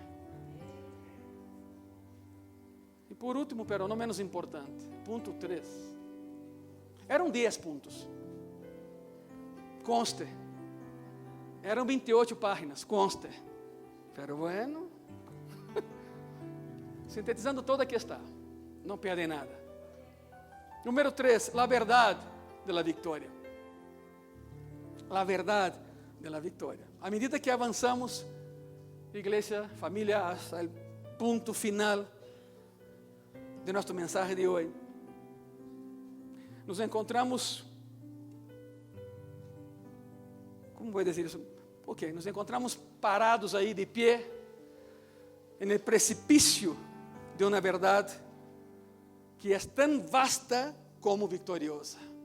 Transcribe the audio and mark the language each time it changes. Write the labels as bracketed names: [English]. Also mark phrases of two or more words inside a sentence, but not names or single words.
[Spanish] Y por último, pero no menos importante, punto 3. Eram 10 puntos. Conste. Eram 28 páginas, conste. Pero bueno, sintetizando todo, [Portuguese] aqui está. Não perde nada. [Spanish] Número 3, la verdad de la victoria. La verdad de la victoria. [Portuguese] A medida que avançamos, igreja, família, [Spanish] hasta el punto final de [Portuguese] nosso mensaje de hoje, nos encontramos, como vou dizer isso? Ok, nos encontramos parados aí de pé, no precipício de uma verdade que é tão vasta como vitoriosa.